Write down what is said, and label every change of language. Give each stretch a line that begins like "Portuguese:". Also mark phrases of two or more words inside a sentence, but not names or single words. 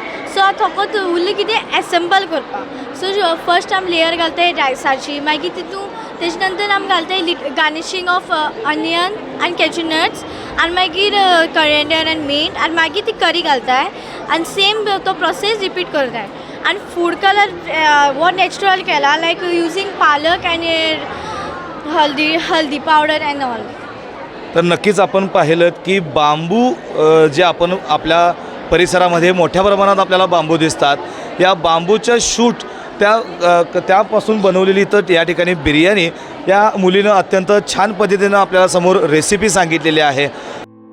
Konkani: सो आतां फकत उरलें कितें एसेंबल करपाक.
English: so first
Konkani: आमी लेयर घालताय रायसाची, मागीर तितून तेजे नंतर आमी घालताय
English: garnishing of onion
Konkani: आनी कॅज्यूनट्स आनी मागीर कोरिएंडर आनी मिंट आनी मागीर ती करी घालताय आनी सेम तो
English: process repeat
Konkani: करताय. आनी
English: food color
Konkani: वो नॅचरल केला
English: like using
Konkani: पालक आनी हल्दी
English: powder and all.
Marathi: तर नक्कीच आपण पाहिलं की बांबू जे आपण आपल्या परिसरामध्ये मोठ्या प्रमाणात आपल्याला बांबू दिसतात, या बांबूच्या शूट त्यापासून बनवलेली तर या ठिकाणी बिर्याणी या मुलीनं अत्यंत छान पद्धतीनं आपल्याला समोर रेसिपी सांगितलेली आहे.